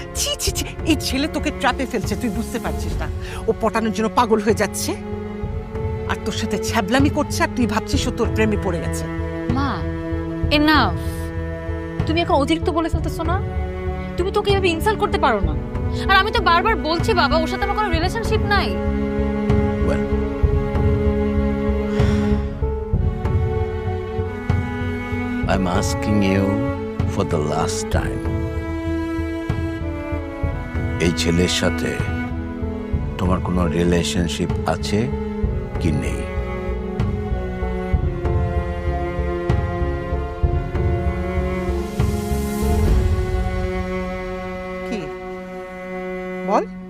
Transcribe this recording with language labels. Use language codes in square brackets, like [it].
[bn] ছি ছি ছি, এই ছেলে তোকে ট্র্যাপে ফেলছে, তুই বুঝতে পারছিস না? ও পটানোর জন্য পাগল হয়ে যাচ্ছে আর তোর সাথে ছ্যাবলামি করছে, আর তুই ভাবছিস ও তোর প্রেমে পড়ে গেছে। মা, এনাফ। তুমি এখন অতিরিক্ত বলে ফেলতেছো না? তুমি তোকে এভাবে ইনসাল্ট করতে পারো না। আর আমি তো বারবার বলছি বাবা, ওর সাথে আমার কোনো রিলেশনশিপ নাই। [en] Well, I'm asking you for the last time. [bn] এই ছেলের সাথে তোমার কোনো রিলেশনশিপ আছে কি নেই? কি বল?